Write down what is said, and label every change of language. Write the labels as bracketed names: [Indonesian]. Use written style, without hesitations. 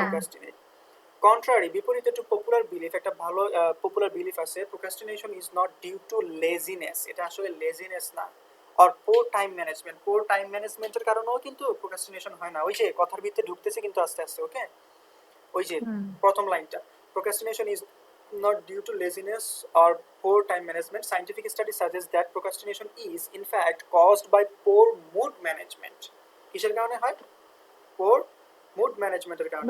[English] procrastinate, contrary, বিপরীতে to popular belief, [Bangla] একটা ভালো পপুলার বিলিফ আছে [English] procrastination is not due to laziness, [Bangla] এটা আসলে লেজিনেস না, আর পোর টাইম ম্যানেজমেন্ট, পোর টাইম ম্যানেজমেন্টের কারণেও কিন্তু প্রোক্রাস্টিনেশন হয় না। ওই যে কথার ভিতরে ঢুকতেছে কিন্তু আস্তে আস্তে, ওকে। ওই যে হুম প্রথম লাইনটা, [English] procrastination is not due to laziness or poor time management. Scientific studies suggest that procrastination is in fact caused by poor mood management. [Bangla] কিসের কারণে হয়? [English] poor mood [Bangla] ম্যানেজমেন্টের কারণে